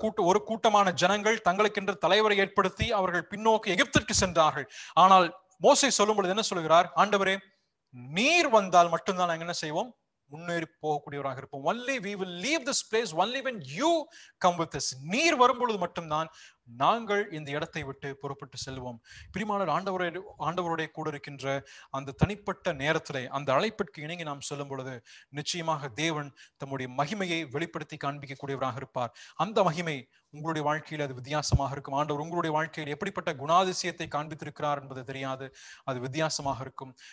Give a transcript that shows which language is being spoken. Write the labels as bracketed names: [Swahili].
[Tamil] ஒரு கூட்டமான ஜனங்கள் தங்களுக்கென்று தலைவரை ஏற்படுத்தி அவர்கள் பின்னோக்கி எகிப்திற்கு சென்றார்கள். ஆனால் மோசே சொல்லும் பொழுது என்ன சொல்கிறார்? ஆண்டவரே நீர் வந்தால் மட்டும்தான் நாங்கள் என்ன செய்வோம்? முன்னேறி போகக்கூடியவராக இருப்போம். [English] Only we will leave this place only when you come with us. [Tamil] நீர் வரும்பொழுது மட்டும்தான் நாங்கள் இந்த இடத்தை விட்டு புறப்பட்டு செல்வோம். பிரியமானவர், ஆண்டவரோட கூட இருக்கின்ற அந்த தனிப்பட்ட நேரத்திலே அந்த அழைப்பிற்கு இணங்கி நாம் சொல்லும் பொழுது நிச்சயமாக தேவன் தம்முடைய மகிமையை வெளிப்படுத்தி காண்பிக்கக்கூடியவராக இருப்பார். அந்த மகிமை உங்களுடைய வாழ்க்கையில் அது வித்தியாசமாக இருக்கும். ஆண்டவர் உங்களுடைய வாழ்க்கையில் எப்படிப்பட்ட குணாதிசயத்தை காண்பித்திருக்கிறார் என்பது தெரியாது, அது வித்தியாசமாக இருக்கும்.